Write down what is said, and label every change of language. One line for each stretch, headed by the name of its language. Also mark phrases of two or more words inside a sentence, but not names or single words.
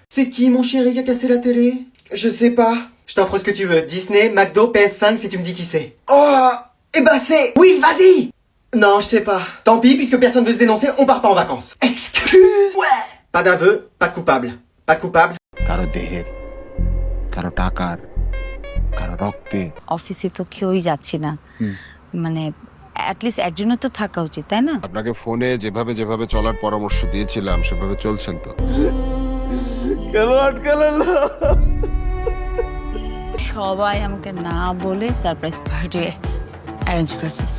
French: C'est qui mon chéri qui a cassé la télé? Je sais pas. Je t'offre ce que tu veux. Disney, McDo, PS5 si tu me dis qui c'est. Oh! Eh bah c'est... Oui, vas-y! Non, je sais pas. Tant pis, puisque personne veut se dénoncer, on part pas en vacances. Excuse! Ouais! Pas d'aveu, pas de coupable. Pas de coupable?
Bangla: কারো দেহের কারো টাকার কারো রক্তে অফিসে তো কেউই যাচ্ছি না মানে অ্যাটলিস্ট একজনের তো থাকা উচিত তাই না আপনাকে ফোনে যেভাবে যেভাবে চলার পরামর্শ দিয়েছিলাম সেভাবে চলছেন তো সবাই আমাকে না বলে সারপ্রাইজ পার্টি অ্যারেঞ্জ করে ফেলছে